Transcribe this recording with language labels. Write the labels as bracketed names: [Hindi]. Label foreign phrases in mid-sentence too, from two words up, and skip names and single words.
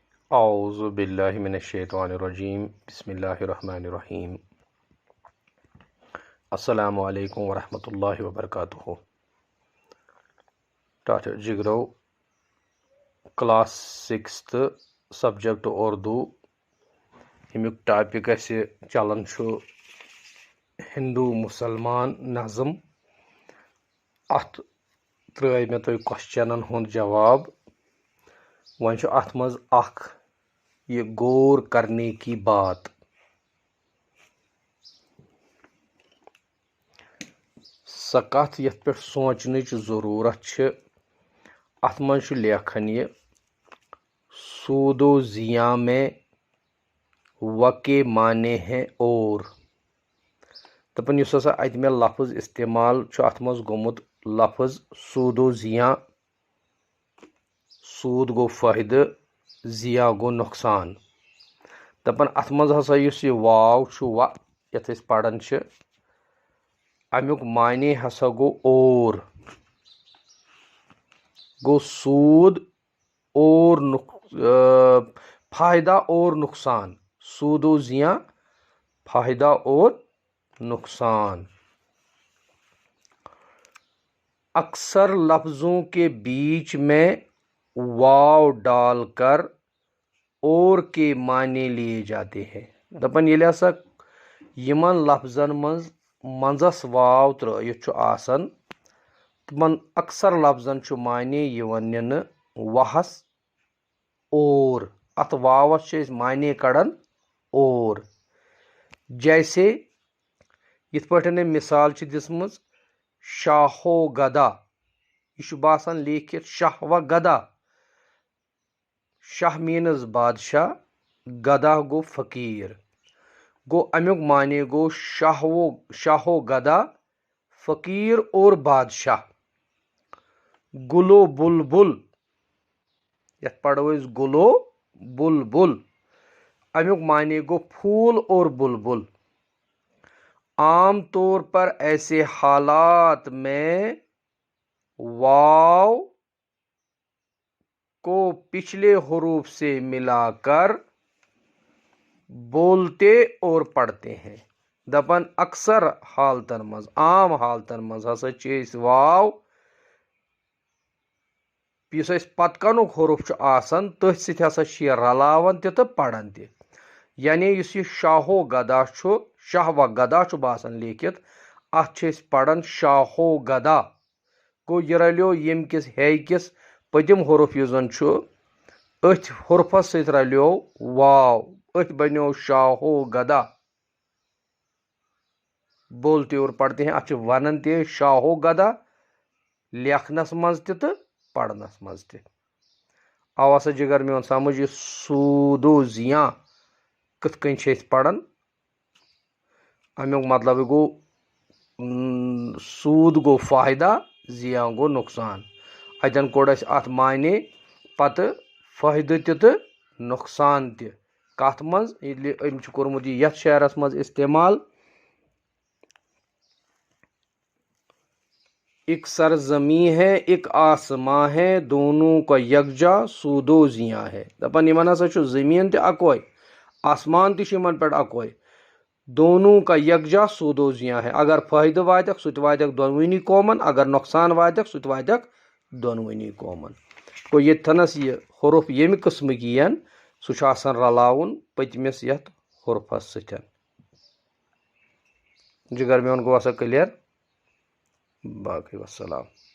[Arabic] اعوذ باللہ من الشیطان الرجیم بسم اللہ الرحمن الرحیم السلام علیکم ورحمۃ اللہ وبرکاتہ [Kashmiri] ڈاکٹر جگرو کلاس 6 سبجیکٹ اردو امیک ٹاپک اسہ چلان ہندو مسلمان نظم ات ترٲے مےٚ تُہۍ کوسچنن ہُنٛد جواب وۄنۍ چھُ اتھ منٛز اکھ [Urdu] یہ غور کرنے کی بات [Kashmiri] سۄ کتھ یتھ پٮ۪ٹھ سونچنٕچ ضروٗرت چھِ اتھ منٛز چھُ لیکھان [Urdu] یہ سود و زیاں میں و کے معنی ہیں اور [Kashmiri] دپان یُس ہسا اتہِ مےٚ لفظ استعمال چھُ اتھ منٛز گوٚمُت لفظ سود و زیاں سود گوٚو فٲیدٕ زیاں گوٚو نۄقصان دپان اتھ منٛز ہسا یُس یہِ واو چھُ و یتھ أسۍ پران چھِ امیُک معنی ہسا گوٚو اور [Urdu] گوٚو سود اور فائدہ اور نقصان سود و زیاں فائدہ اور نقصان اکثر لفظوں کے بیچ میں واو ڈال کر اور کے معنی لیے جاتے ہیں [Kashmiri] دپان ییٚلہِ ہسا یمن لفظن منٛزس واو ترٲیِتھ چھُ آسان تمن اکثر لفظن چھُ معنی یِوان نِنہٕ وہس اور اتھ واوس چھِ أسۍ معنی کڑان [Urdu] اور جیسے [Kashmiri] یتھ پٲٹھۍ أمۍ مثال چھِ دِژمٕژ شاہو گدا یہ چھُ باسان لیکھِتھ شاہ و گدا شاہ میٖنٕز بادشاہ گدا گوٚو فقیٖر گوٚو امیُک معنی گوٚو [Urdu] شاہو گدا فقیٖر اور بادشاہ گلو بلبل [Kashmiri] یتھ پڑھو أسۍ [Urdu] گلو بلبل [Kashmiri] امیُک معنی گوٚو [Urdu] پھول اور بلبل عام طور پر ایسے حالات میں واو کو پچھلے حروف سے ملا کر بولتے اور پڑھتے ہیں [Kashmiri] دپان اکثر حالتن منٛز عام حالتن منٛز ہسا چھِ أسۍ واو یُس اسہِ پتہٕ کنُک حروف چھُ آسان تٔتھۍ سۭتۍ ہسا چھِ یہِ رلاوان تہِ تہٕ پران تہِ یعنی یُس یہِ شاہو گدا چھُ شاہ و گدا چھُ باسان لیکھِتھ اتھ چھِ أسۍ پران شاہو گدا گوٚو یہِ رلیو ییٚمہِ کِس ہے کِس پٔتِم حروف یُس زن چھُ أتھۍ حرفس سۭتۍ رلیو واو أتھۍ بنیو شاہو گدا [Urdu] بولتے اور پڑھتے ہیں [Kashmiri] اتھ چھِ ونان تہِ شاہو گدا لیکھنس منٛز تہِ تہٕ پرنس منٛز تہِ آو ہسا جگر میون سمجھ یہِ سود و زیاں کِتھ کٔنۍ چھِ أسۍ پران امیُک مطلب گوٚو سود گوٚو فٲیدہ زیاں گوٚو نقصان اتٮ۪ن کوٚر اسہِ اتھ معنی پتہٕ فٲیدٕ تہِ تہٕ نۄقصان تہِ کتھ منٛز ییٚلہِ أمۍ چھُ کوٚرمُت یہِ یتھ شعرس منٛز استعمال [Urdu] ایک سرزمی ہے ایک آسماں ہے دونوں کا یکجا سود و زیاں ہے [Kashmiri] دپان یمن ہسا چھُ زمیٖن تہِ اکوے آسمان تہِ چھُ یمن پٮ۪ٹھ اکوے [Urdu] دونوں کا یکجا سود و زیاں ہے [Kashmiri] اگر فٲیدٕ واتٮ۪کھ سُہ تہِ واتٮ۪کھ دۄنوٕنی قومن اگر نۄقصان واتٮ۪کھ سُہ تہِ واتٮ۪کھ دۄنوٕنی قومن گوٚو ییٚتھنس یہِ حروف ییٚمہِ قٕسمٕکۍ یِن سُہ چھُ آسان رلاوُن پٔتمِس یتھ حرفس سۭتۍ جگر میون گوٚو سا کلیر باقٕے وسلام